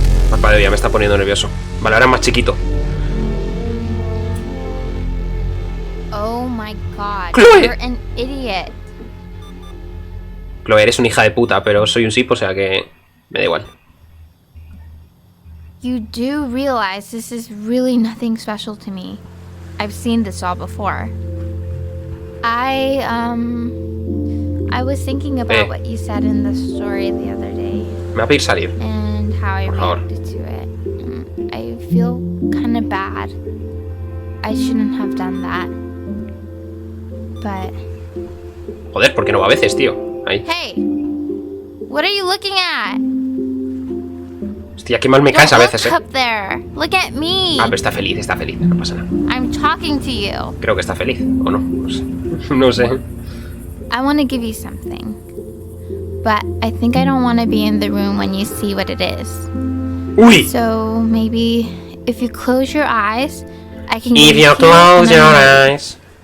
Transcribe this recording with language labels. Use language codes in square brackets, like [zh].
[es] Parpadeo, ya me está poniendo nervioso. Vale, ahora es más chiquito. [en] Oh my god. Chloe. You're an idiot. [es] Chloe, eres una hija de puta, pero soy un sip, o sea que... me da igual. [en] You do realize this is really nothing special to me. I've seen this all before. I was thinking about what you said in the story the other day. [es] Me va a pedir salir. [en] And how I [es] Por favor. [en] reacted to it. I feel kind of bad. I shouldn't have done that. But... [es] Joder, ¿por qué no va a veces, tío? Ahí. [en] Hey! What are you looking at? [es] Hostia, qué mal me caes a veces, [en] Look up there. Look at me. [es] Ah, pero está feliz, no pasa nada. [en] I'm talking to you. [es] Creo que está feliz, ¿o no? No sé. No sé. [en] I want to give you something. But I think I don't want to be in the room when you see what it is. Uy! So maybe if you close your eyes, I can If you close your eyes.